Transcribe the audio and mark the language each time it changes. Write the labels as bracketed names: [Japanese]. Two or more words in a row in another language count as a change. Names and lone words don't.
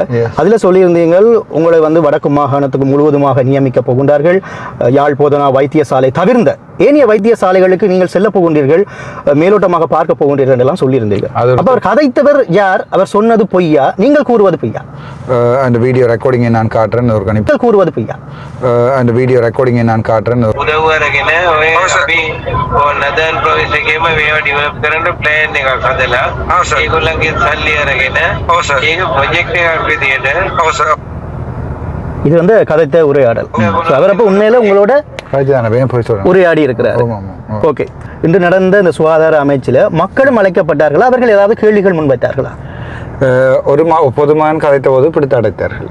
[Tamil] அதில் சொல்லியிருந்தீங்கள் உங்களை வந்து வடக்கு மாகாணத்துக்கு முழுவதுமாக நியமிக்க போகின்றார்கள், யாழ் போதனா வைத்தியசாலை தவிர்ந்த ஏனைய வைத்தியசாலைகளுக்கு நீங்கள் செல்ல போகின்றீர்கள், மேலோட்டமாக பார்க்க போகின்றீர்கள் எல்லாம் சொல்லியிருந்தீர்கள். அப்போ அவர் கதைத்தவர் யார்? அவர் சொன்னது பொய்யா, நீங்கள் கூறுவது பொய்யா? அந்த [English] video recording [Tamil] நான் காட்டுறேன் ஒரு கணிப்பு கூறுவது பொய்யா? அந்த [English] video recording [Tamil] நான் කාටරන [Sinhala] උදව්වරගෙන ඔය අපි [English] Northern Province [Sinhala] එකේම මේවා ඩෙවලොප් කරන්න ප්ලෑන් එකක් හදලා ඒගොල්ලන්ගේ සල්ලි අරගෙන ඒක ප්‍රොජෙක්ට් එකක් විදියට [Tamil] இது வந்து கதைத்த உரையாடல். அவர் அப்போ உண்மையில உங்களோட உரையாடி இருக்கிறார். ஓகே, இன்று நடந்த இந்த சுகாதார அமைச்சில் மக்களும் அழைக்கப்பட்டார்களா? அவர்கள் ஏதாவது கேள்விகள் முன்வைத்தார்களா? ஒரு பொதுமகன் கதைத்த போது பிடித்து அடைத்தார்கள்.